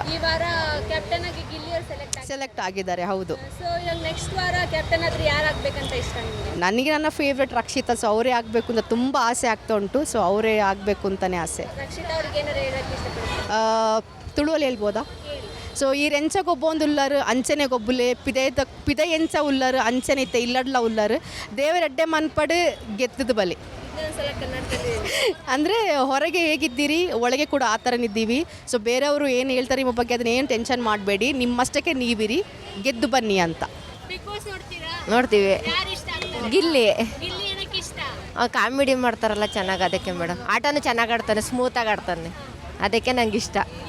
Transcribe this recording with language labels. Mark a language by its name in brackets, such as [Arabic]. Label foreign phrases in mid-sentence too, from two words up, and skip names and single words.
[Kannada] ಈ ವಾರ ಕ್ಯಾಪ್ಟನ್ ಆಗಿ ಗಿಲ್ಲಿಯವರು ಸೆಲೆಕ್ಟ್ ಆಗಿದ್ದಾರೆ. ಹೌದು. ಸೊ ಇವಾಗ ನೆಕ್ಸ್ಟ್ ವಾರ ಕ್ಯಾಪ್ಟನ್ ಆದ್ರೆ ಯಾರಾಗಬೇಕಂತ ಇಷ್ಟ ನಿಮಗೆ? ನನಗೆ ನನ್ನ ಫೇವ್ರೆಟ್ ರಕ್ಷಿತಾ. ಸೊ ಅವರೇ ಆಗಬೇಕು ಅಂತ ತುಂಬ ಆಸೆ ಆಗ್ತಾ ಉಂಟು. ಸೊ ಅವರೇ ಆಗಬೇಕು ಅಂತಲೇ ಆಸೆ. ರಕ್ಷಿತಾ ಅವ್ರಿಗೆ ಏನಾರು ಹೇಳೋಕ್ಕೆ ಇಷ್ಟಪಡ್ತೀನಿ? ತುಳುವಲ್ಲಿ ಹೇಳ್ಬೋದಾ? [Tulu] ಸೊ ಈ ರೆಂಚ ಗೊಬ್ಬೊಂದು ಉಳ್ಳರು ಅಂಚನೆ ಗೊಬ್ಬುಲೆ ಪಿದ ಎಂಚ ಉಳ್ಳರು ಅಂಚನೆ ಇತ್ತೆ ಇಲ್ಲಡ್ಲ ಉಳ್ಳರು ದೇವರೆಡ್ಡೆ ಮನ್ಪಡು ಗೆದ್ದದು ಬಲಿ. [Kannada] ಅಂದರೆ ಹೊರಗೆ ಹೇಗಿದ್ದೀರಿ ಒಳಗೆ ಕೂಡ ಆ ಥರನಿದ್ದೀವಿ. ಸೊ ಬೇರೆಯವರು ಏನು ಹೇಳ್ತಾರೆ ನಿಮ್ಮ ಬಗ್ಗೆ ಅದನ್ನ ಏನು ಟೆನ್ಷನ್ ಮಾಡಬೇಡಿ, ನಿಮ್ಮಷ್ಟಕ್ಕೆ ನೀವಿರಿ, ಗೆದ್ದು ಬನ್ನಿ ಅಂತ. ನೋಡ್ತೀವಿ. ಗಿಲ್ಲಿ ಇಷ್ಟ ಕಾಮಿಡಿ ಮಾಡ್ತಾರಲ್ಲ ಚೆನ್ನಾಗಿ, ಅದಕ್ಕೆ ಮೇಡಮ್. ಆಟನೂ ಚೆನ್ನಾಗಿ ಆಡ್ತಾನೆ, ಸ್ಮೂತಾಗಿ ಆಡ್ತಾನೆ, ಅದಕ್ಕೆ ನಂಗೆ ಇಷ್ಟ.